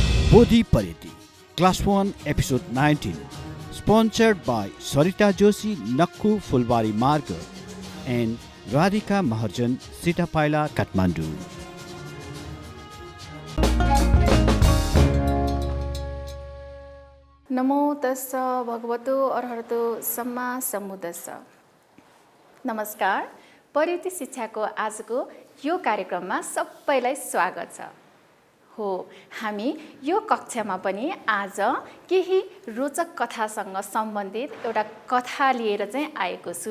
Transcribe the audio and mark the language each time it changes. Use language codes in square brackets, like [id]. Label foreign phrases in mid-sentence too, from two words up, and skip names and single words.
[en] Bodhi Pariti, Class 1, Episode 19, sponsored by Sarita Joshi, Nakku Fulbari Marga, and Radhika Maharjan, Sitapaila, Kathmandu. [pi] नमो तस्स भगवतो अर्हतो सम्मा सम्बुद्धस्स। [ne] नमस्कार, परिति शिक्षाको आजको यो कार्यक्रममा सबैलाई स्वागत छ। हो, हामी यो कक्षामा पनि आज केही रोचक कथासँग सम्बन्धित एउटा कथा लिएर चाहिँ आएको छु।